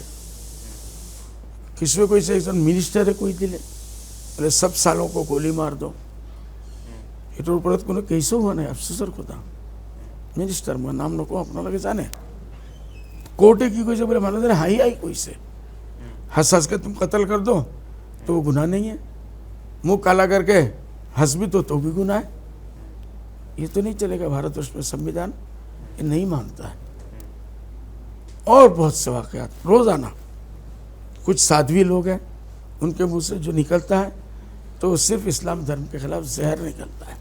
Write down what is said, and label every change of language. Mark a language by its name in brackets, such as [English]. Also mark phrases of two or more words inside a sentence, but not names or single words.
[Assamese] কিছুৱে কৈছে এজন মিনিষ্টাৰে কৈ দিলে বোলে [Hindi] सब सालों को गोली मार दो। [Assamese] এইটোৰ ওপৰত কোনো কেছো হোৱা নাই, আফচোচৰ কথা। মিনিষ্টাৰ, মই নাম নকওঁ, আপোনালোকে জানে। কোৰ্টে কি কৈছে বোলে মানুহজনে হাঁহি হাঁহি কৈছে, [Hindi] हंस हंस के तुम कत्ल कर दो तो वो गुनाह नहीं है, मुंह काला करके हंस भी तो भी गुनाह है। ये तो नहीं चलेगा, भारतवर्ष में संविधान ये नहीं मानता है। और बहुत से वाकयात रोजाना कुछ साध्वी लोग हैं, उनके मुंह से जो निकलता है तो सिर्फ इस्लाम धर्म के खिलाफ जहर निकलता है।